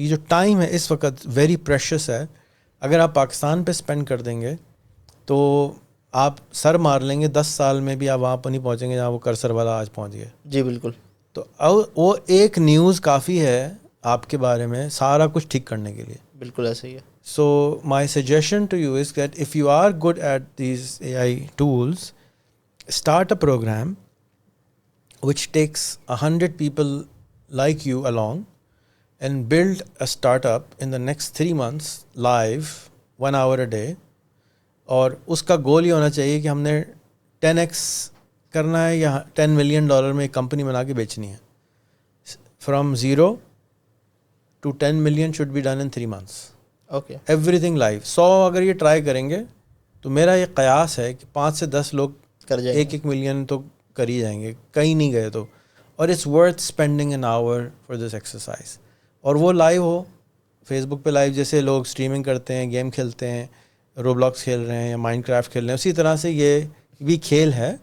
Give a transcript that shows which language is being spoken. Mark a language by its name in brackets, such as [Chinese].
[Urdu] یہ جو ٹائم ہے اس وقت [English] very precious [Urdu] ہے. اگر آپ پاکستان پہ اسپینڈ کر دیں گے تو آپ سر مار لیں گے, 10 سال میں بھی آپ وہاں پہ نہیں پہنچیں گے جہاں وہ کرسر والا آج پہنچ گئے. جی بالکل. تو وہ ایک نیوز کافی ہے آپ کے بارے میں سارا کچھ ٹھیک کرنے کے لیے. بالکل ایسا ہی ہے. [English] So my suggestion to you is that if you are good at these AI tools, start a program which takes 100 people like you along and build a startup in the next 3 months live 1 hour a day. [Urdu] اور اس کا گول یہ ہونا چاہیے کہ ہم نے 10x کرنا ہے یا $10 million میں ایک کمپنی بنا کے بیچنی ہے. [English] From 0 to 10 million should be done in 3 months. [Urdu] Okay. [English] Everything live. [Urdu] 100 اگر یہ ٹرائی کریں گے تو میرا یہ قیاس ہے کہ 5 سے 10 لوگ کر جائیں گے. 1 ملین تو کر ہی جائیں گے, کہیں نہیں گئے تو. اور [English] It's worth spending an hour for this exercise. [Urdu] اور وہ لائیو ہو فیس بک پہ لائیو, جیسے لوگ اسٹریمنگ کرتے ہیں, گیم کھیلتے ہیں, روبلاکس کھیل رہے ہیں یا مائنڈ کرافٹ کھیل رہے ہیں, اسی طرح سے یہ بھی کھیل ہے.